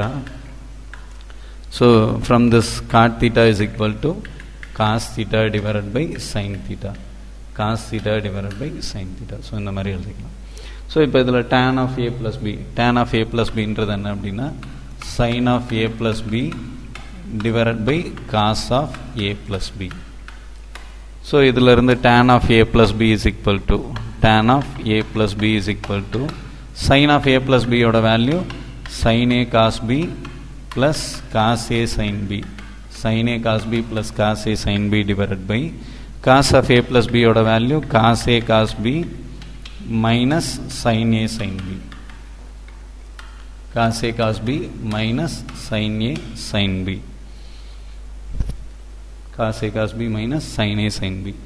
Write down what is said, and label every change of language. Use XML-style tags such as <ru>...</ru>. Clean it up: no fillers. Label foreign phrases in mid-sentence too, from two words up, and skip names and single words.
<en>So from this cot theta is equal to cos theta divided by sin theta, cos theta divided by sin theta. ஸோ</en> <ta>இந்த மாதிரி எழுதிக்கலாம்.</ta> <en>ஸோ</en> <ta>இப்போ இதில்</ta> <en>tan of a plus b, tan of a plus</en> <ta>பின்றது என்ன அப்படின்னா</ta> <en>sine of a plus b divided by cos of a plus b. So இதிலிருந்து tan of a plus b is equal to tan of a plus b is equal to sin of a plus b ஓட வேல்யூ sin a cos b plus cos a sin b, sin a cos b plus cos a sin b divided by cos of a plus b ஓட வேல்யூ cos a cos b minus sin a sin b, cos a cos b minus sin a sin b, cos a cos b minus sin a sin b.</en>